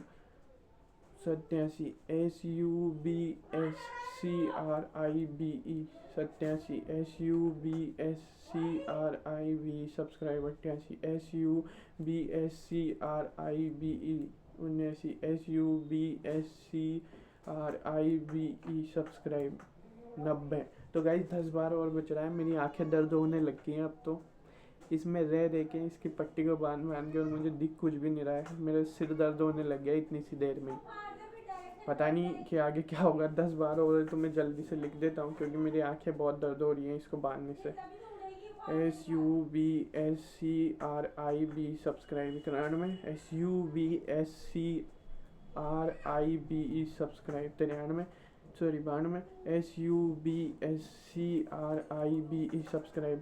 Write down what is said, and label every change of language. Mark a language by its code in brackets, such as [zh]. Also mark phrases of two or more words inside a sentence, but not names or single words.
[en] 87 SUBSCRIBE 87 SUBSCRIBE सब्सक्राइब। 88 SUBSCRIBE 79 SUBSCRIBE सब्सक्राइब। 90। [hi] तो गाइस 10 बार और बच रहा है, मेरी आंखें दर्द होने लग गई हैं अब तो, इसमें रह के इसकी पट्टी को बांध के, और मुझे दिख कुछ भी नहीं रहा है, मेरा सिर दर्द होने लग गया इतनी सी देर में। पता नहीं कि आगे क्या होगा। 10 बार और तो मैं जल्दी से लिख देता हूँ क्योंकि मेरी आंखें बहुत दर्द हो रही हैं इसको बांधने से। [en] SUBSCRIBE सब्सक्राइब। 91 SUBSCRIBE सब्सक्राइब। 92 92 SUBSCRIBE सब्सक्राइब।